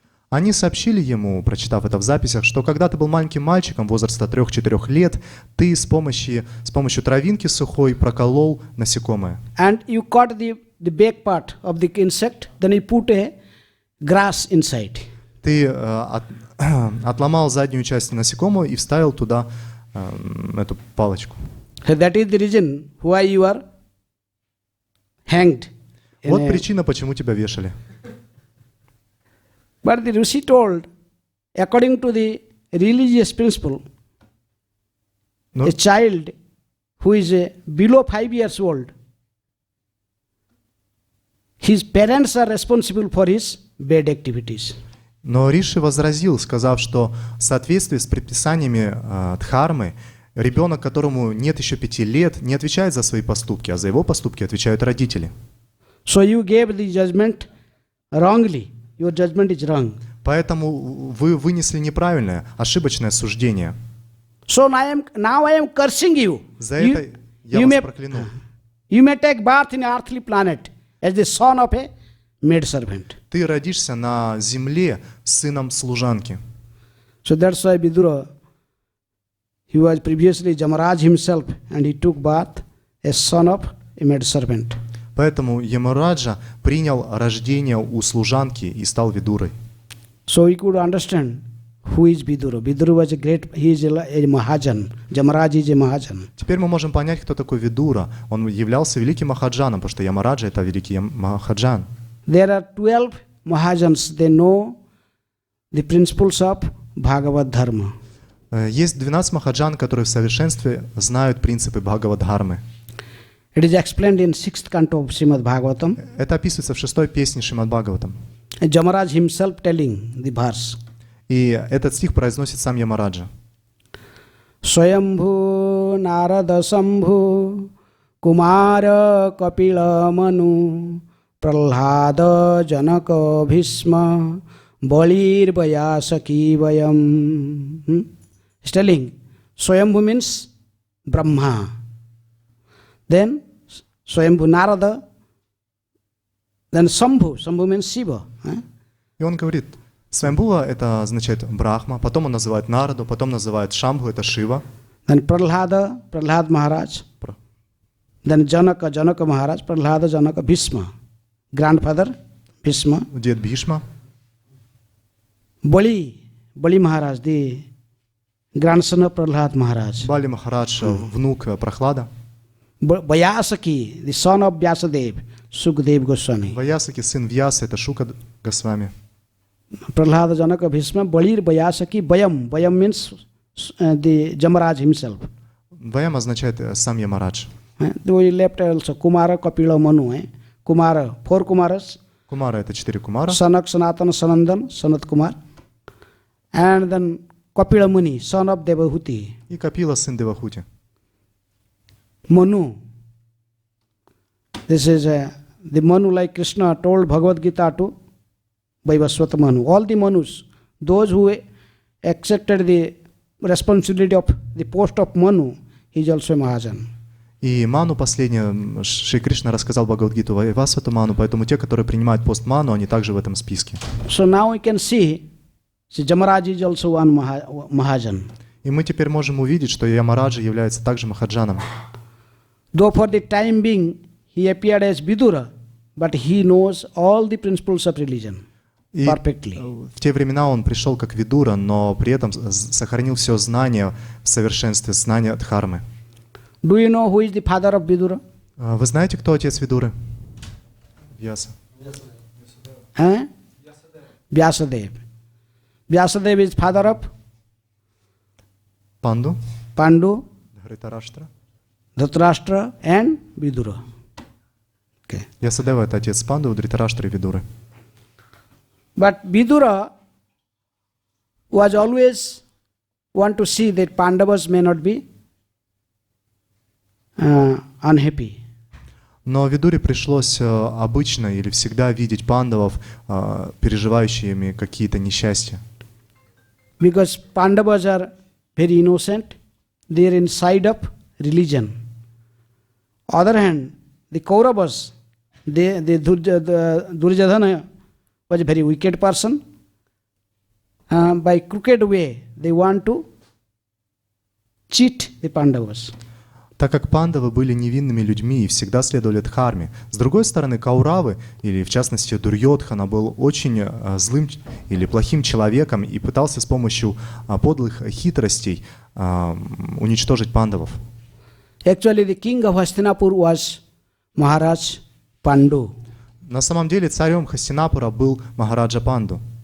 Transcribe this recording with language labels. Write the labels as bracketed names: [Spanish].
[Russian] Они сообщили ему, прочитав это в записях, что когда ты был маленьким мальчиком возраста 3-4 лет, ты с помощью травинки сухой проколол насекомое. [English] And you caught the back part of the insect, then you put a grass inside. [Russian] Ты отломал заднюю часть насекомого и вставил туда эту палочку. [English] So that is the reason why you are hanged. [Russian] Вот причина, почему тебя вешали. [English] But the Rishi told, according to the religious principle, a child who is below 5 years old, his parents are responsible for his bad activities. [Russian] Но Риши возразил, сказав, что в соответствии с предписаниями дхармы, ребенок, которому нет еще 5 лет, не отвечает за свои поступки, а за его поступки отвечают родители. [English] So you gave the judgment wrongly. Your judgment is wrong. [Russian] Поэтому вы вынесли неправильное, ошибочное суждение. [English] So now I am cursing you. [Russian] За это я вас проклянул. [English] You may take birth in an earthly planet as the son of a maid servant. [Russian] Ты родишься на земле сыном служанки. [English] So that's why Vidura, he was previously Jamaraj himself, and he took birth as son of a maid servant. [Russian] Поэтому Ямараджа принял рождение у служанки и стал Видурой. [English] So we could understand who is Vidura. Vidura was he is a Mahajan. Jamaraj is a Mahajan. [Russian] Теперь мы можем понять, кто такой Видура. Он являлся великим Махаджаном, потому что Ямараджа — это великий Махаджан. [English] There are 12 Mahajans. They know the principles of Bhagavad Dharma. [Russian] Есть 12 Махаджан, которые в совершенстве знают принципы Бхагавад-дхармы. [English] It is explained in 6th canto of Srimad Bhagavatam. [Russian] Это описывается в 6-й песне Шримад Бхагаватам. [English] Jamaraj himself telling the verse. [Russian] И этот стих произносит сам Ямараджа. [Sanskrit] Swayambhu Narada Sambhu Kumara Kapila Manu Prahlada Janaka Bhisma Balir Vayasaki Vayam. [English] He's telling Swayambhu means Brahma. Then Swayambhu Narada, then Sambhu means Shiva. [Russian] И он говорит, Свамбува — это означает Брахма, потом он называет Нараду, потом называет Шамбху — это Шива. [English] Then Prahlad Maharaj. Then Janaka Maharaj, Prahlada Janaka Bhisma. Grandfather, Bhisma. [Russian] Дед Бхишма. [English] Bali Maharaj, the grandson of Prahlad Maharaj. [Russian] Бали Махарадж, внук Прохлада. [English] Vyasaki, the son of Vyasadeva, Sukadeva Goswami. [Russian] Ваясаки, сын Вьяса — это Шука Госвами. [Sanskrit] Prahlada Janaka Bhisma, Balir Vyasaki, Bayam [English] means the Jamaraj himself. [Russian] Ваям означает сам Ямарадж. [English] Though he left also Kumara, Kapila, Manu. Kumara, 4 Kumaras. [Russian] Кумара — это 4 Кумара. [English] Sanak, Sanatana, Sanandan, Sanat Kumar. And then Kapila Muni, son of Devahuti. [Russian] И Капила, сын Девахути. [English] Manu. This is the Manu like Krishna told Bhagavad Gita to Vaivasvata Manu. All the Manus, those who accepted the responsibility of the post of Manu, he is also a Mahajan. [Russian] И Ману последнее, Шри Кришна рассказал Бхагавад-гиту Вайвасвату Ману, поэтому те, которые принимают пост Ману, они также в этом списке. [English] So now we can see Jamaraj is also one Mahajan. [Russian] И мы теперь можем увидеть, что Ямараджа является также Махаджаном. [English] Though for the time being he appeared as Vidura, but he knows all the principles of religion perfectly. [Russian] В те времена он пришел как Видура, но при этом сохранил все знания в совершенстве, знания дхармы. [English] Do you know who is the father of Vidura? [Russian] Вы знаете, кто отец Видуры? Вьяса. [English] Vyasadeva. Vyasadeva is father of [Russian] Панду. [English] Pandu, [Russian] Дхритараштра. [English] Dhritarashtra and Vidura. Okay. [Russian] Вьясадева — это отец Панду, Дхритараштры и Видуры. [English] But Vidura was always want to see that Pandavas may not be unhappy. [Russian] Но Видуре пришлось обычно или всегда видеть пандавов, переживающими какие-то несчастья. [English] because Pandavas are very innocent. They are inside of religion. Other hand, the Kauravas, the Duryodhana was a very wicked person. By crooked way, they want to cheat the Pandavas. [Russian] Так как пандавы были невинными людьми и всегда следовали дхарме, с другой стороны, Кауравы, или в частности Дурьодхана, был очень злым или плохим человеком и пытался с помощью подлых хитростей уничтожить пандавов. [English] Actually, the king of Hastinapur was Maharaj Pandu. [Russian] На самом деле царем Хастинапура был Махараджа Панду.